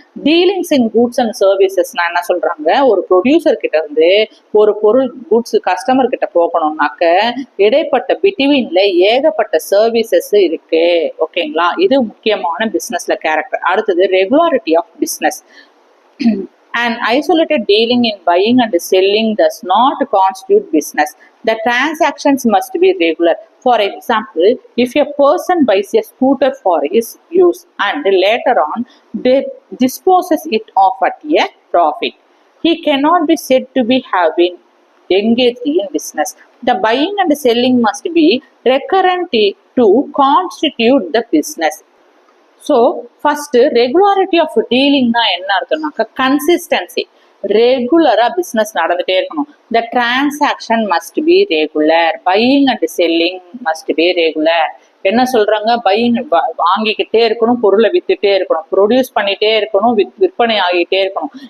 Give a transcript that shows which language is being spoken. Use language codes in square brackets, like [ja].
[ta] Dealings in goods and சர்வீசஸ்னா என்ன சொல்றாங்க, ஒரு ப்ரொடியூசர் கிட்ட இருந்து ஒரு பொருள் கூட்ஸ் கஸ்டமர் கிட்ட போகணும்னாக்க இடைப்பட்ட பிட்வீன்ல ஏகப்பட்ட சர்வீசஸ் இருக்கு. ஓகேங்களா, இது முக்கியமான பிசினஸ்ல கேரக்டர். அடுத்தது regularity of business. [en] An isolated dealing in buying and selling does not constitute business. The transactions must be regular. For example, if a person buys a scooter for his use and later on disposes it off at a profit, he cannot be said to be having engaged in business. The buying and selling must be recurrent to constitute the business. [ta] So first regularity of டீலிங்னா என்ன அர்த்தம்னாக்கா consistency. ரெகுலரா business நடந்துட்டே இருக்கணும். [en] The transaction must be regular. Buying and selling must be regular. [ta] என்ன சொல்றாங்க? Buying வாங்கிக்கிட்டே இருக்கணும், பொருளை வித்துட்டே இருக்கணும், produce பண்ணிட்டே இருக்கணும், விற்பனை ஆகிட்டே இருக்கணும்.